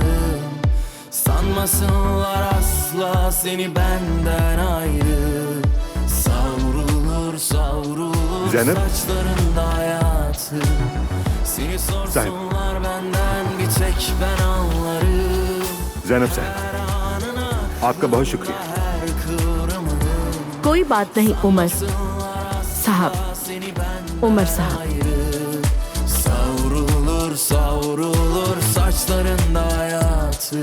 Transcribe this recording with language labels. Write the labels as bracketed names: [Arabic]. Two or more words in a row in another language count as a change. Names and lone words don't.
[Turkish] Sanmasınlar asla seni benden ayrı. Savrulur savrulur Zeynep. saçlarında hayatı. Seni sorsunlar benden bir tek ben anlarım. [Hindi] Zeynep साहब, आपका बहुत शुक्रिया। कोई बात नहीं उमर साहब, उमर साहब। [Turkish] Savrulur savrulur saçlarında hayatı.